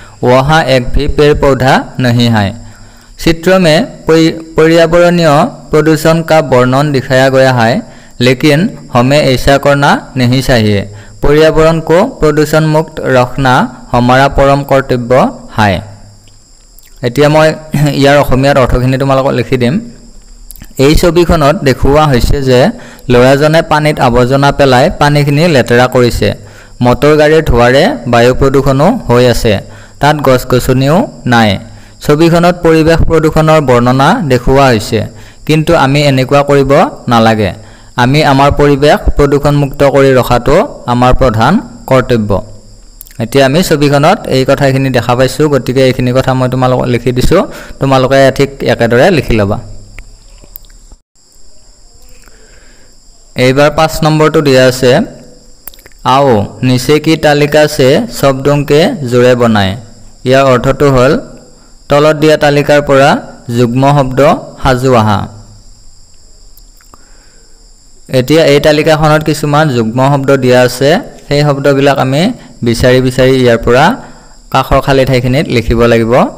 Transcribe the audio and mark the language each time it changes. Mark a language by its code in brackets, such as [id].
[hi] वहाँ एक भी पेड़ पौधा नहीं है। चित्र में पर्यावरणीय प्रदूषण का वर्णन दिखाया गया है, लेकिन हमें ऐसा करना नहीं चाहिए। पर्यावरण को प्रदूषण मुक्त रखना हमारा परम कर्तव्य है। [as] এতিয়া মই ইয়াৰ অসমীয়াৰ অৰ্থখিনি তোমালোকক লিখি দিম। এই ছবিখনত দেখুওৱা হৈছে যে ল'ৰাজনে পানীত আৱৰ্জনা পেলাই পানীখিনি লেতেৰা কৰিছে। মটৰ গাড়ীৰ ধোঁৱাৰে বায়ু প্ৰদূষণো হৈ আছে। তাত গছ-গছনিও নাই। ছবিখনত পৰিৱেশ প্ৰদূষণৰ বৰ্ণনা দেখুওৱা হৈছে, কিন্তু আমি এনেকুৱা কৰিব নালাগে। আমি আমাৰ পৰিৱেশ প্ৰদূষণমুক্ত কৰি ৰখাটো আমাৰ প্ৰধান কৰ্তব্য। এতিয়া আমি ছবিখনত এই কথাখিনি দেখা পাইছোঁ, গতিকে এইখিনি কথা মই তোমালোকক লিখি দিছোঁ। তোমালোকে ঠিক একেদৰে লিখি ল'বা। এইবাৰ 5 নম্বৰটো দিয়া আছে, [hi] आओ नीचे की तालिका से शब्दों के जोड़े बनाए। [as] ইয়াৰ অৰ্থটো হ'ল তলত দিয়া তালিকাৰ পৰা যুগ্ম শব্দ সাজু আহা। এতিয়া এই তালিকাখনত কিছুমান যুগ্ম শব্দ দিয়া আছে। সেই শব্দবিলাক আমি বিচাৰি বিচাৰি ইয়াৰ পৰা কাষৰ খালী ঠাইখিনিত লিখিব লাগিব।